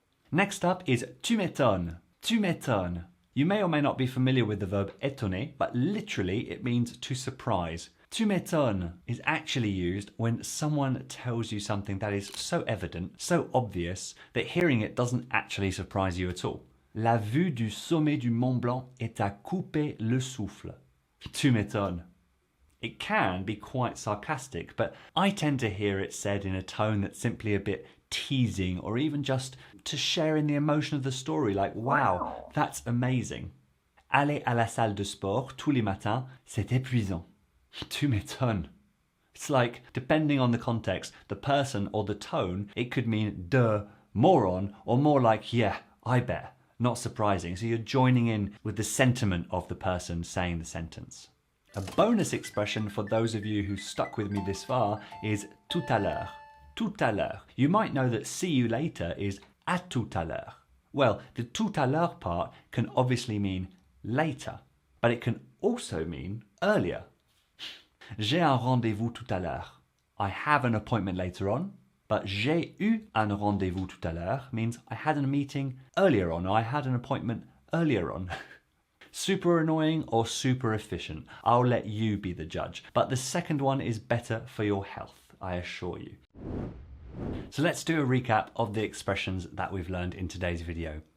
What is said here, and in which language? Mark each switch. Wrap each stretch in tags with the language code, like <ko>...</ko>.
<en>Next up is tu m'étonnes. Tu m'étonnes. You may or may not be familiar with the verb étonner, but literally it means to surprise. Tu m'étonnes is actually used when someone tells you something that is so evident, so obvious, that hearing it doesn't actually surprise you at all.</en> <fr>La vue du sommet du Mont Blanc est à couper le souffle. Tu m'étonnes.</fr> <en>It can be quite sarcastic, but I tend to hear it said in a tone that's simply a bit teasing or even just to share in the emotion of the story, like, wow, that's amazing.</en> <fr>Aller à la salle de sport tous les matins, c'est épuisant. Tu m'étonnes.</fr> <en>It's like, depending on the context, the person or the tone, it could mean duh, moron, or more like, yeah, I bet. Not surprising. So you're joining in with the sentiment of the person saying the sentence. A bonus expression for those of you who stuck with me this far is tout à l'heure. Tout à l'heure. You might know that see you later is à tout à l'heure. Well, the tout à l'heure part can obviously mean later, but it can also mean earlier.</en> <fr>J'ai un rendez-vous tout à l'heure.</fr> <en>I have an appointment later on, but</en> <fr>j'ai eu un rendez-vous tout à l'heure</fr> <en>means I had a meeting earlier on, or I had an appointment earlier on. Super annoying or super efficient? I'll let you be the judge, but the second one is better for your health, I assure you. So let's do a recap of the expressions that we've learned in today's video.</en>